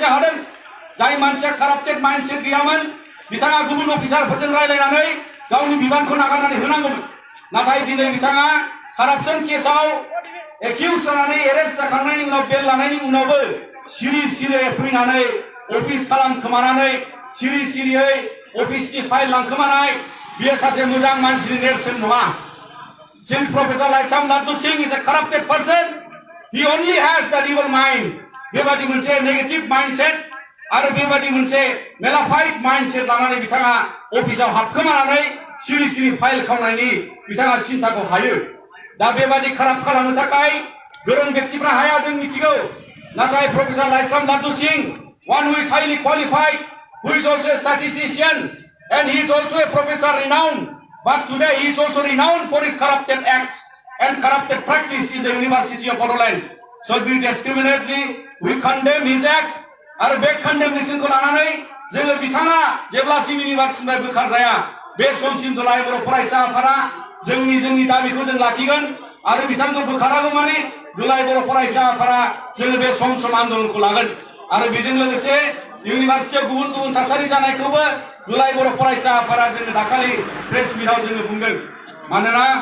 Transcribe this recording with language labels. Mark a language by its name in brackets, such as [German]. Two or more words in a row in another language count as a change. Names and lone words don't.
[Bodo] हादों जाय मानसिया [English] corrupted mindset [Bodo] गैयामोन बिथाङा गुबुन अफिसारफोरजों रायलायनानै गावनि बिबानखौ नागारनानै होनांगौमोन नाथाय दिनै बिथाङा कारापसन केसाव एक्यूज जानानै एरेस्ट जाखांनायनि उनाव बेल लानायनि उनावबो सिरि सिरियै फैनानै अफिस खालामखोमानानै सिरि सिरियै अफिसनि फाइल लांखोमानाय बियो सासे मोजां मानसिनि नेरसोन नङा [English] Since Professor Laisam Latu Singh is a corrupted person, he only has that evil mind. [Bodo] बेबादि मोनसे [English] negative mindset [Bodo] आरो बेबादि मोनसे [English] malafide mindset [Bodo] लानानै बिथाङा अफिसाव हाबखोमानानै सिरि सिरि फाइल खावनायनि बिथाङा सिन्ताखौ हायो दा बेबादि खाराप खालामनो थाखाय गोरों व्यक्तिफ्रा हाया जों मिथिगौ नाथाय प्रफेसर [English] लाइसाम लाटु सिंह one who is highly qualified who is also a statistician and he is also a professor renowned but today he is also renowned for his corrupted acts and corrupted practice in the University of Bodoland so we discriminately we condemn his act [Bodo] आरो बे कन्डेमनेसनखौ लानानै जोङो बिथाङा जेब्लासिम इउनिभारसिटिनिफ्राय बोखारजाया बे समसिम दुलाय बर' फरायसा आफादा जोंनि दाबिखौ जों लाखिगोन आरो बिथांखौ बोखारागौ माने दुलाय बर' फरायसा आफादा जोङो बे सम आन्दोलनखौ लागोन आरो बेजों लोगोसे इउनिभारसिटियाव गुबुन गुबुन थासारि जानायखौबो दुलाय बर' फरायसा आफादा जोङो दाखालि [English] press meet-आव [Bodo] जोङो बुंदों मानोना